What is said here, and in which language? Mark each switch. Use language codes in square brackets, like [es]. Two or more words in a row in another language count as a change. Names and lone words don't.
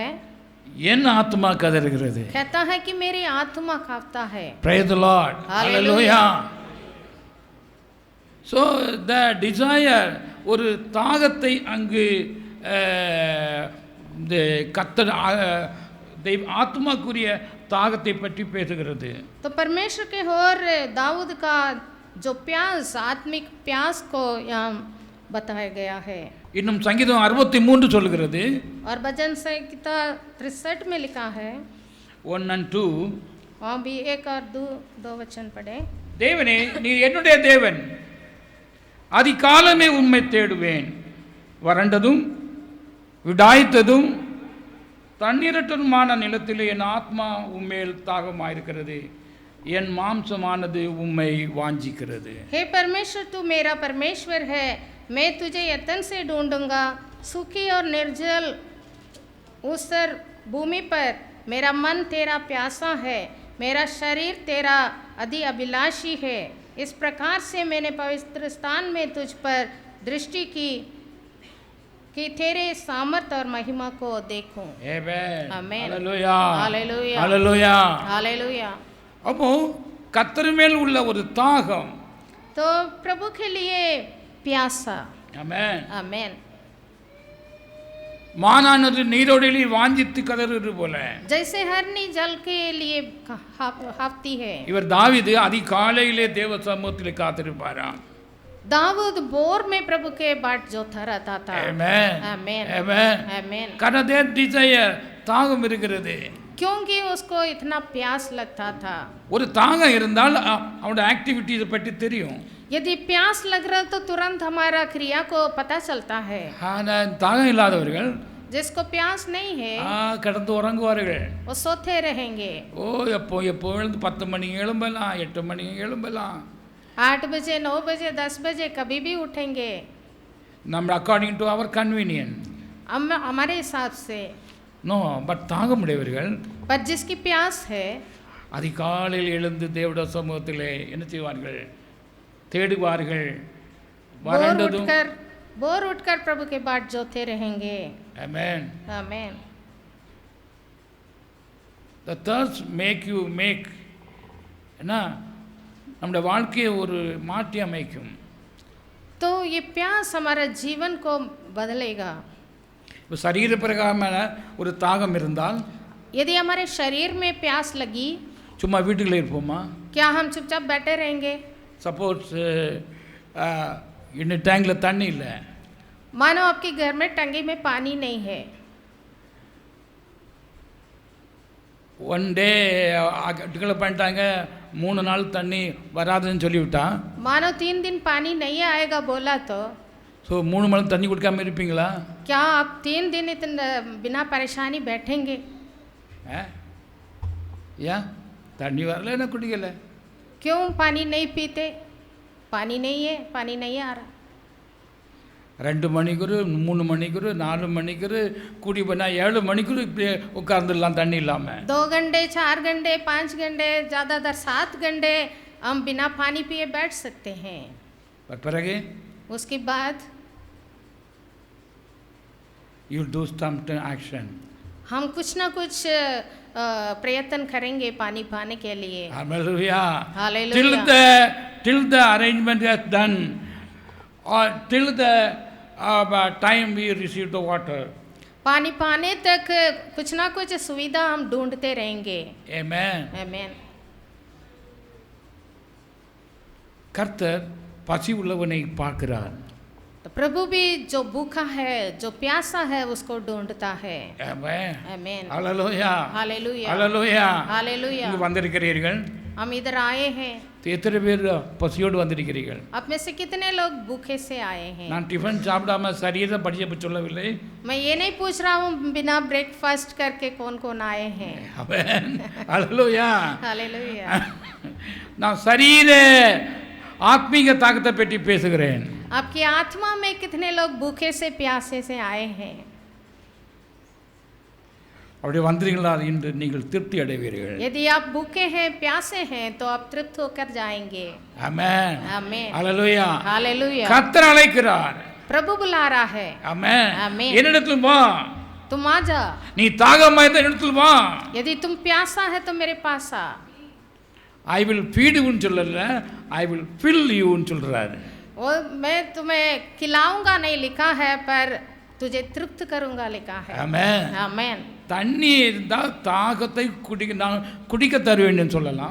[ta] என் ஆத்மா கதறுகிறது. [hi] कहता है कि मेरी आत्मा हाँफता है. [en] Praise the Lord. Hallelujah. So the desire, [ta] ஒரு தாகத்தை அங்கு இந்த கர்த்தர் ஆத்மாக்குரிய தாகத்தை பற்றி பேசுகிறது. [hi] तो परमेश्वर के और दाऊद का जो प्यास, आत्मिक प्यास को यहाँ बताया गया है. [ta] இன்னும் சங்கீதம் 63 சொல்கிறது. [hi] और भजन संहिता 63 में लिखा है, [en] 1 and 2, [hi] वहाँ भी 1 और 2 वचन पढ़े. [ta] தேவனே நீர் என்னுடைய தேவன், அதிகாலமே உம்மை தேடுவேன். வறண்டதும் விடாய்த்ததும் தண்ணீரற்றதுமான நிலத்திலே என் ஆத்மா உம்மேல் தாகமாயிருக்கிறது, என் மாம்சமானது உம்மை வாஞ்சிக்கிறது. [hi] हे परमेश्वर तू मेरा परमेश्वर है, मैं तुझे यत्न से ढूंढूंगा. सूखी और निर्जल ऊसर भूमि पर मेरा मन तेरा प्यासा है, मेरा शरीर तेरा अति अभिलाषी है. इस प्रकार से मैंने पवित्र स्थान में तुझ पर दृष्टि की कि तेरे सामर्थ और महिमा को देखूं. [en] Amen. Amen. Hallelujah. Hallelujah. Hallelujah. [hi] हालेलुया. [ta] அப்போ கர்த்தர் மேல் உள்ள ஒரு தாகம். [hi] तो प्रभु के लिए प्यासा. [ta] ஆமென். [hi] आमेन. [ta] மானானது நீரோடையிலே வாஞ்சித்து கதறுவது போல. [hi] जैसे हरनी जल के लिए हाँफती है. [ta] இவர் தாவீது அதிகாலையிலே தேவ சமூகத்திலே காத்திருப்பாராம். [hi] दाऊद बोर में प्रभु के बाट जोता रहता था. [en] Amen. [hi] आमेन. [en] Amen. [hi] आमेन. [ta] கனதே டிசையர் தாகம் இருக்கிறது. [hi] क्योंकि उसको इतना प्यास लगता था. [ta] ஒரு தாகம் இருந்தால் அவனோட ஆக்டிவிட்டிஸை பற்றி தெரியும். [hi] यदि प्यास लग रहा तो तुरंत हमारा क्रिया को पता चलता है. [ta] ஆனால் தாகம் இல்லாதவர்கள் [hi] जिसको प्यास नहीं है [ta] கடந்து உறங்குவார்கள். [hi] वो सोते रहेंगे. [ta] ஓ எப்போ எழுந்து 10 மணிக்கு எழும்பலாம், 8 மணிக்கு எழும்பலாம். [hi] 8 बजे 9 बजे 10 बजे कभी भी उठेंगे. [en] நம்ம according to our convenient. [hi] हम हमारे हिसाब से. [en] no but [ta] தாகமுடையவர்கள், [hi] पर जिसकी प्यास है, [ta] அதிகாலையில் எழுந்து தேவட சமூகத்திலே என்ன செய்வார்கள்? தேடுவார்கள். வறண்டதும் [hi] बोर उठकर प्रभु के बाट जोते रहेंगे. आमेन. आमेन. [en] The thirst make you make [ta] ना நம்முடைய வாழ்க்கையை ஒரு மாற்றி அமைக்கும். [hi] तो ये प्यास हमारा जीवन को बदलेगा. [ta] இப்போ சரீர பிரகாரமான ஒரு தாகம் இருந்தால், [hi] यदि हमारे शरीर में प्यास लगी, [ta] சும்மா வீட்டுக்குள்ளே இருப்போமா? [hi] क्या हम चुपचाप बैठे रहेंगे? [ta] சப்போஸ் இன்னும் டேங்கில் தண்ணி இல்லை, [hi] मानो आपके घर में टंकी में पानी नहीं है. [en] one day declare [ta] பண்ணிட்டாங்க, 3 நாள் தண்ணி வராதுன்னு சொல்லிவிட்டா, [hi] मानो 3 दिन पानी नहीं आएगा बोला तो [ta] ஸோ 3 மணி தண்ணி குடிக்காமல் இருப்பீங்களா? [hi] क्या आप 3 दिन इतना बिना परेशानी बैठेंगे? [ta] ஏன் தண்ணி வரல, என்ன குடிக்கலை? [hi] क्यों पानी नहीं पीते? पानी नहीं है, पानी नहीं आ रहा. [ta] 2 மணிக்கு 3 மணிக்கு 4 மணிக்கு கூடி பண்ணால் 7 மணிக்கு இப்படியே உட்கார்ந்துடலாம் தண்ணி இல்லாமல். [hi] 2 घंटे 4 घंटे 5 घंटे ज़्यादातर 7 घंटे हम बिना पानी पिए बैठ सकते हैं. [ta] பிறகு [hi] उसके बाद [en] you will do some action. [hi] हम कुछ ना कुछ प्रयत्न करेंगे पानी पाने के लिए। [en] Hallelujah. Hallelujah. Till the arrangement is done, or till the time we receive the water. [hi] पानी पाने तक कुछ ना कुछ सुविधा हम ढूंढते रहेंगे। [en] Amen. [hi] आमेन। [ta] கர்த்தர் பசி உள்ளவனை பார்க்கிறார். [hi] तो प्रभु भी जो भूखा है, जो प्यासा है, उसको ढूंढता है। [en] Amen. [hi] आमेन। [en] Hallelujah. [hi] हालेलुया। [en] Hallelujah. [hi] हालेलुया। [ta] இங்கு வந்திருக்கிறீர்கள். [hi] हम इधर आए हैं। [ta] எத்தனை பேர் பசியோடு வந்திருக்கிறீர்கள்? [hi] आप में से कितने लोग भूखे से आए हैं? [ta] நான் டிஃபன் சாப்பிடாம சரியதை படிக்க சொல்லவில்லை. [hi] मैं ये नहीं पूछ रहा हूँ बिना ब्रेकफास्ट करके कौन कौन आए हैं। [en] Amen. Hallelujah. [hi] हालेलुया। [ta] நான் சரீர ஆத்மீக தாகத்தை பற்றி பேசுகிறேன். [hi] आपकी आत्मा में कितने लोग भूखे से प्यासे से आए हैं? [ta] அப்படி வந்தீங்களா இன்று நீங்கள் திருப்தி அடைவீர்கள். [hi] यदि आप भूखे हैं, प्यासे हैं, तो आप तृप्त होकर जाएंगे। [ta] ஆமென். [hi] आमेन। [ta] ஹalleluya. [hi] हालेलुया। [ta] கர்த்தர் அழைக்கிறார். [hi] प्रभु बुला रहा है। [ta] ஆமென். [hi] आमेन। [ta] என்னிடத்தில் வா. [hi] तुम आ जा। [ta] நீ தாகமாய் இருந்தா என்னிடத்தில் வா. [hi] यदि तुम प्यासा है तो मेरे पास आ। [en] I will feed you [ta] சொல்லல, [en] I will fill you [ta] சொல்றாரு. [hi] वो मैं तुम्हें खिलाऊंगा नहीं लिखा है, पर तुझे तृप्त करूंगा लिखा है। [ta] ஆமென். [hi] आमेन। [ta] தண்ணி இருந்தால் தாகத்தை நான் குடிக்க தருவேன்னு சொல்லலாம்.